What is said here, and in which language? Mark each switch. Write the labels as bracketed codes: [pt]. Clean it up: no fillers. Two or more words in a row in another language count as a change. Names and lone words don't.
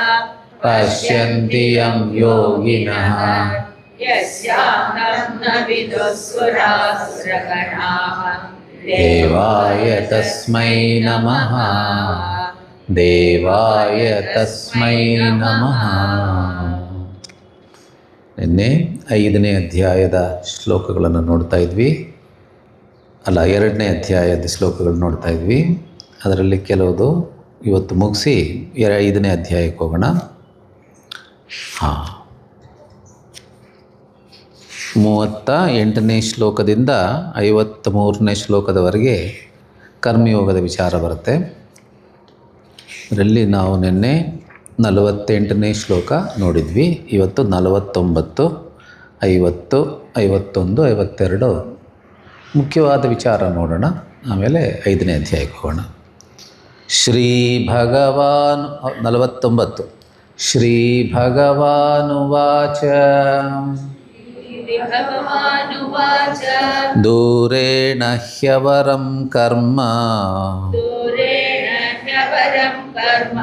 [sa] पश्यन्ति यं योगिनः यस्याहं न विदुःसुरासुरगणाः देवाय तस्मै नमः ದೇವಾಯ ತಸ್ಮೈ ನಮಃ. [kn] ನಿನ್ನೆ 5ನೇ ಅಧ್ಯಾಯದ ಶ್ಲೋಕಗಳನ್ನು ನೋಡ್ತಾ ಇದ್ವಿ, ಅಲ್ಲ 2ನೇ ಅಧ್ಯಾಯದ ಶ್ಲೋಕಗಳು ನೋಡ್ತಾ ಇದ್ವಿ. ಅದರಲ್ಲಿ ಕೆಲವುದು ಇವತ್ತು ಮುಗಿಸಿ 5ನೇ ಅಧ್ಯಾಯಕ್ಕೆ ಹೋಗೋಣ. 38ನೇ ಶ್ಲೋಕದಿಂದ 53ನೇ ಶ್ಲೋಕದವರೆಗೆ ಕರ್ಮಯೋಗದ ವಿಚಾರ ಬರುತ್ತೆ. ಇದರಲ್ಲಿ ನಾವು ನಿನ್ನೆ 48ನೇ ಶ್ಲೋಕ ನೋಡಿದ್ವಿ. ಇವತ್ತು 49, 50, 51, 52 ಮುಖ್ಯವಾದ ವಿಚಾರ ನೋಡೋಣ. ಆಮೇಲೆ 5ನೇ ಅಧ್ಯಾಯಕ್ಕೆ ಹೋಗೋಣ. [sa] ಶ್ರೀ ಭಗವಾನ್ 49 ಶ್ರೀ ಭಗವಾನುವಾಚ भगवानुवाच दूरेण ह्यवरं कर्म दूरेण ह्यवरं कर्म